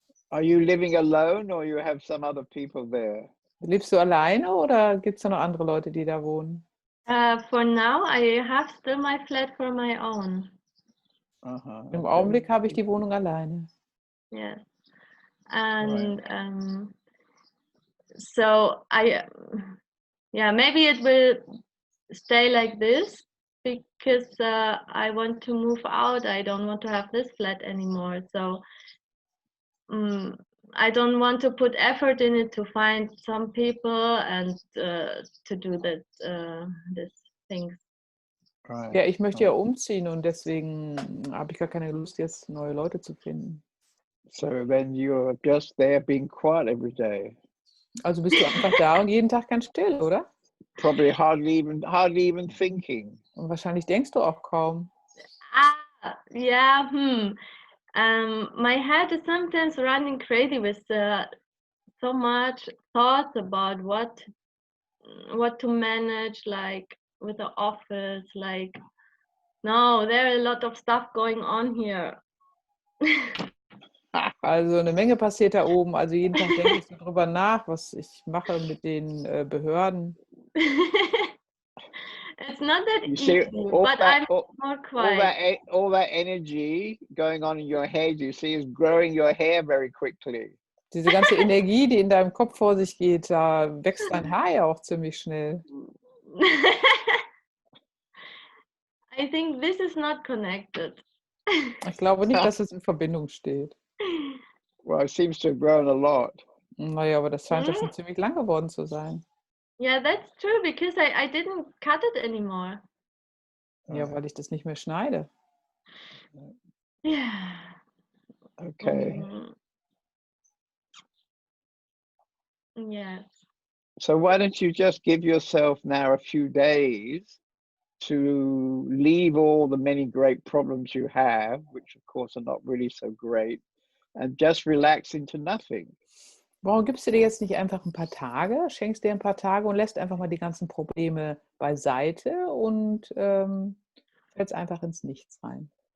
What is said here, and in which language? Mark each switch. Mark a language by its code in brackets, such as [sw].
[en] Are you living alone or you have some other people there? [de] Lebst du alleine oder gibt es da noch andere Leute, die da wohnen? [en] For now, I have still my flat for my own. [de] Im Augenblick habe ich die Wohnung alleine. [en] Yes. And so maybe it will stay like this because I want to move out. I don't want to have this flat anymore. So I don't want to put effort in it to find some people and to do these things. Right. [de] Ja, ich möchte ja umziehen und deswegen habe ich gar keine Lust, jetzt neue Leute zu finden. [en] So then you're just there being quiet every day. [de] Also bist du einfach da und jeden Tag ganz still, oder? [en] Probably hardly even thinking. [de] Und wahrscheinlich denkst du auch kaum. [en] Yeah. My head is sometimes running crazy with so much thoughts about what to manage, like with the office. Like, no, there are a lot of stuff going on here. [de] Also eine Menge passiert da oben. Also jeden Tag denke ich so drüber nach, was ich mache mit den Behörden. [en] It's not that You easy, see, but I'm more quiet. all that energy going on in your head, you see, is growing your hair very quickly. [de] Diese ganze Energie, die in deinem Kopf vor sich geht, da wächst dein Haar ja auch ziemlich schnell. [en] I think this is not connected. [de] Ich glaube nicht, dass es in Verbindung steht. [en] Well, it seems to have grown a lot. [de] Naja, aber das scheint ja schon ziemlich lang geworden zu sein. [en] Yeah, that's true, because I didn't cut it anymore. [de] Ja, weil ich das nicht mehr schneide. [en] Yeah. Okay. Yes. So why don't you just give yourself now a few days to leave all the many great problems you have, which of course are not really so great, and just relax into nothing. [de] Warum gibst du dir jetzt nicht einfach ein paar Tage, schenkst dir ein paar Tage und lässt einfach mal die ganzen Probleme beiseite und fällst einfach ins Nichts rein?